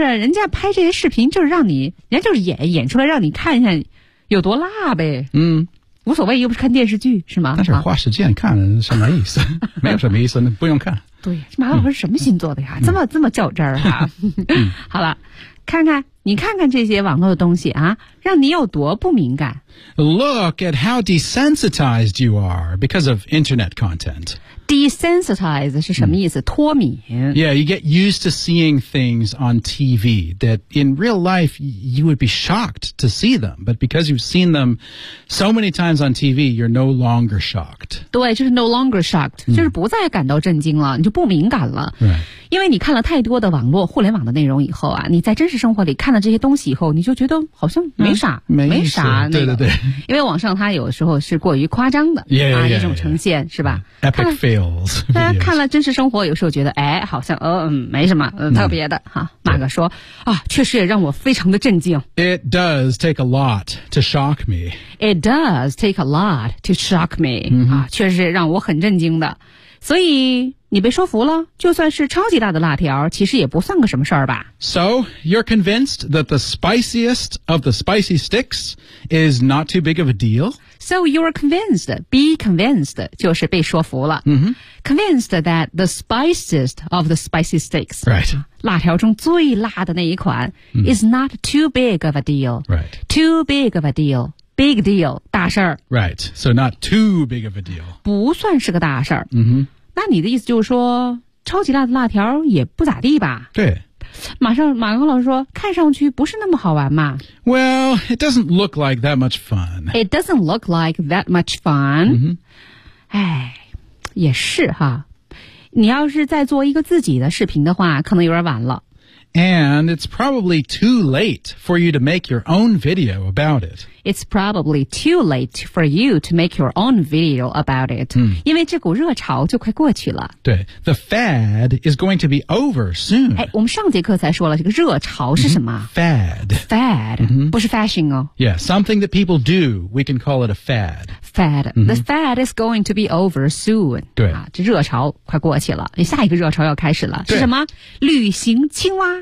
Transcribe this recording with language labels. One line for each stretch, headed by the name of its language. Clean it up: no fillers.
Chinese: 人家拍这些视频就是让你，人家就是演出来让你看一下有多辣呗。嗯、mm.。无所谓，又不是看电视剧，是吗？但是花时间看什么意思？没有什么意思，那不用看。对，马老师什么星座的呀？嗯、这么较真儿哈。好了，看看你看看这些网络的东西啊，让你有多不敏感。
English: Look at how desensitized you are because of internet content.
Chinese: Desensitized 是什么意思？脱敏。
English: Yeah, you get used to seeing things on TV that in real life you would be shocked to see them. But because you've seen them so many times on TV, you're no longer shocked.
Chinese: 对，就是
English: no longer shocked,、
Chinese: mm. 就是不再感到震惊了，你就不敏感了。
English: Right.
Chinese: 因为你看了太多的网络、互联网的内容以后啊，你在真实生活里看了这些东西以后，你就觉得好像没啥、嗯、没啥、那个、对对对，因为网上它有时候是过于夸张的
English: yeah,
Chinese: 啊，一种呈现
English: yeah,
Chinese: 是吧
English: Epic fails
Chinese: 大家看了真实生活有时候觉得哎，好像没什么、特别的哈。马哥说啊，确实也让我非常的震惊
English: It does take a lot to shock me It does take a lot to shock me、 mm-hmm.
Chinese: 啊，确实也让我很震惊的所以你被说服了就算是超级大的辣条其实也不算个什么事儿吧。
English: So, you're convinced that the spiciest of the spicy sticks is not too big of a deal? So, you're convinced, be convinced,
Chinese: 就是被说服了。
English: Mm-hmm. Convinced that the spiciest of the spicy sticks, right.
Chinese: 辣条中最辣的那一款、mm-hmm.
English: is not too big of a deal. Right. Too big of a deal. Big deal,
Chinese: 大事儿。
English: Right, so not too big of a deal.
Chinese: 不算是个大事儿。
English: Mm-hmm.
Chinese: 那你的意思就是说超级辣的辣条也不咋地吧。对。马克老师说看上去不是那么好玩嘛。
English: Well, it doesn't look like that much fun. It doesn't look like that much fun. 哎、 mm-hmm.
Chinese: 也是哈。你要是再做一个自己的视频的话可能有点晚了。
English: And it's probably too late for you to make your own video about it. It's probably too late for you to make your own video about it.、
Chinese: 嗯、因为这股热潮就快过去了。
English: 对 ,the fad is going to be over soon.
Chinese: 哎，我们上节课才说了这个热潮是什么、
English: 嗯、Fad. Fad.、
Chinese: 嗯、不是 fashion 哦。
English: Yeah, something that people do, we can call it a fad. Fad.、
Chinese: 嗯、
English: the fad is going to be over soon.
Chinese: 对、啊。这热潮快过去了。下一个热潮要开始了。是什么旅行青蛙。